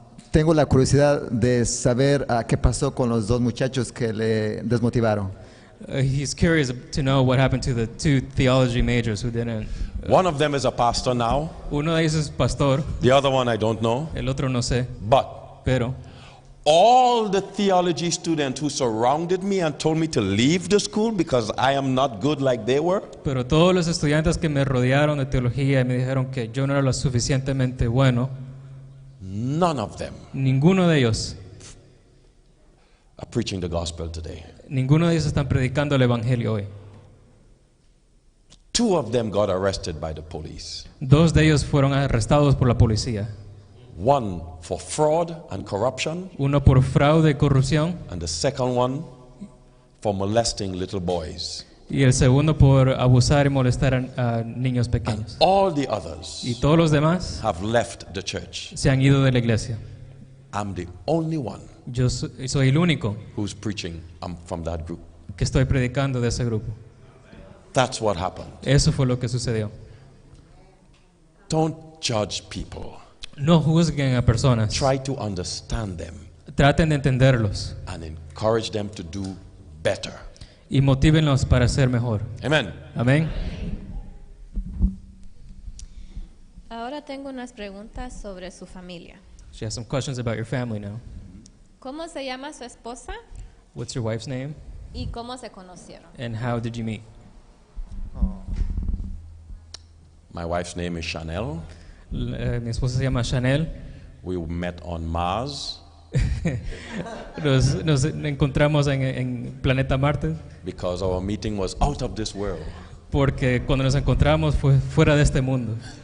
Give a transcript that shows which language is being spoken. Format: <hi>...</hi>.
<es>Tengo la curiosidad de saber qué pasó con los 2 muchachos que le desmotivaron.</es> <en>He's curious to know what happened to the 2 theology majors who didn't. One of them is a pastor now.</en> <es>Uno de ellos es pastor,</es> <en>The other one I don't know.</en> <es>el otro no sé,</es> <en>But</en> <es>pero</es> <en>all the theology students who surrounded me and told me to leave the school because I am not good like they were,</en> <es>pero todos los estudiantes que me rodearon de teología y me dijeron que yo no era lo suficientemente bueno,</es> <en>none of them</en> <es>ninguno de ellos,</es> <en>are preaching the gospel today.</en> <es>ninguno de ellos están predicando el evangelio hoy.</es> <en>2 of them got arrested by the police.</en> <es>2 de ellos fueron arrestados por la policía.</es> <en>1 for fraud and corruption,</en> <es>Uno por fraude y corrupción</es> <en>and the second one for molesting little boys.</en> <es>y el segundo por abusar y molestar a niños pequeños.</es> <en>All the others</en> <es>Y todos los demás</es> <en>have left the church.</en> <es>se han ido de la iglesia.</es> <en>I'm the only one</en> <es>Yo soy el único</es> <en>who's preaching. I'm from that group.</en> <es>que estoy predicando de ese grupo.</es> <en>That's what happened.</en> <es>Eso fue lo que sucedió.</es> <en>Don't judge people.</en> <es>No juzguen a personas.</es> <en>Try to understand them</en> <es>Traten de entenderlos</es> <en>and encourage them to do better.</en> <es>y motívenlos para ser mejor.</es> <en>Amen.</en> <es>Amén. Ahora tengo unas preguntas sobre su familia.</es> <en>She has some questions about your family now.</en> <es>¿Cómo se llama su esposa</es> <en>What's your wife's name</en> <es>y cómo se conocieron?</es> <en>and how did you meet? My wife's name is Chanel.</en> <es>Mi esposa se llama Chanel.</es> <en>We met on Mars</en> <es>Nos encontramos en planeta Marte</es> <en>because our meeting was out of this world.</en> <es>porque cuando nos encontramos fue fuera de este mundo.</es>